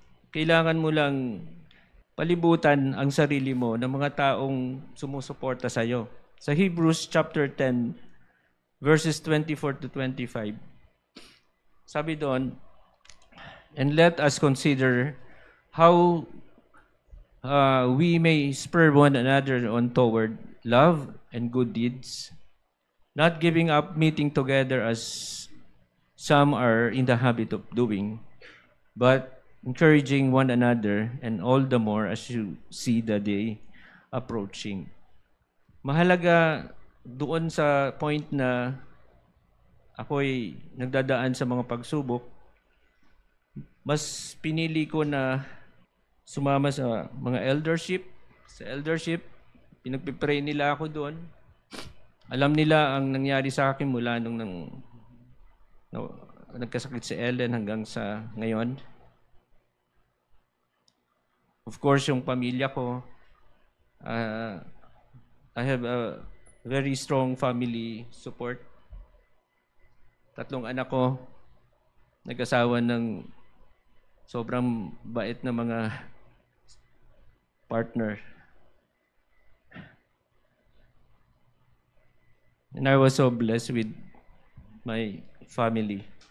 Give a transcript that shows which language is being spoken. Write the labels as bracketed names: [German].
[Filipino] Kailangan mo lang palibutan ang sarili mo ng mga taong sumusuporta sa iyo. [English] Sa Hebrews chapter 10, verses 24 to 25, [Filipino] sabi doon, [English] "And let us consider how we may spur one another on toward love and good deeds, not giving up meeting together as some are in the habit of doing, but encouraging one another, and all the more as you see the day approaching." [Filipino] Mahalaga doon sa point na ako'y nagdadaan sa mga pagsubok, mas pinili ko na sumama sa mga eldership. Sa eldership, pinagpipray nila ako doon. Alam nila ang nangyari sa akin mula nung nagkasakit si Ellen hanggang sa ngayon. [English] Of course, [Filipino] yung pamilya ko, [English] I have a very strong family support. [Filipino] 3 anak ko, nag-asawa ng sobrang bait na mga partner. [English] And I was so blessed with my family.